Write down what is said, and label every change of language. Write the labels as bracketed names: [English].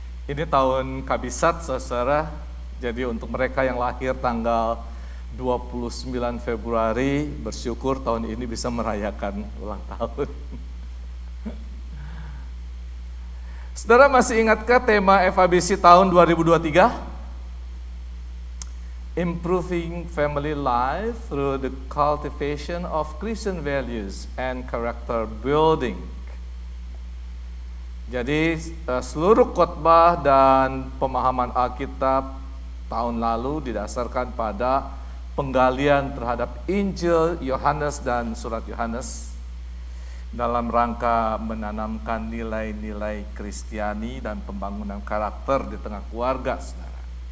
[Indonesian] Ini tahun Kabisat, saudara. Jadi untuk mereka yang lahir tanggal 29 Februari, bersyukur tahun ini bisa merayakan ulang tahun. Saudara masih ingatkah tema FABC tahun 2023? [English] Improving family life through the cultivation of Christian values and character building. [Indonesian] Jadi seluruh khotbah dan pemahaman Alkitab tahun lalu didasarkan pada penggalian terhadap Injil Yohanes dan surat Yohanes dalam rangka menanamkan nilai-nilai Kristiani dan pembangunan karakter di tengah keluarga, saudara.